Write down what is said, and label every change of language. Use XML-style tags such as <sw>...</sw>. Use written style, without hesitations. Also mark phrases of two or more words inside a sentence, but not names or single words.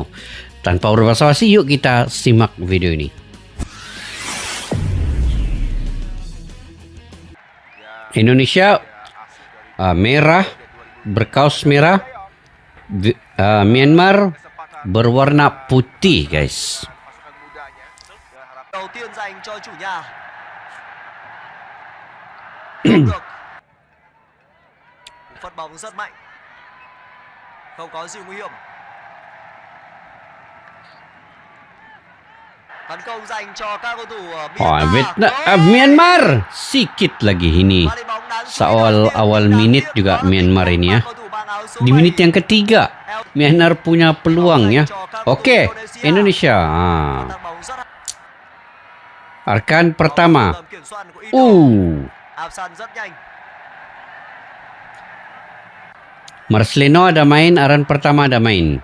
<id>Tanpa berbasa-basi, yuk kita simak video ini. Indonesia merah, berkaus merah, Myanmar berwarna putih guys.</id> <vi>Đầu tiên dành cho chủ nhà. Phất bóng rất mạnh. Không có gì nguy hiểm. Tấn công dành cho các cầu thủ</vi> <id>Myanmar sikit lagi ini. Awal menit juga Myanmar ini ya. Di menit yang ketiga Myanmar punya peluang ya. Oke, Indonesia. Arkan pertama. Marcelino ada main, Aran pertama ada main.</id>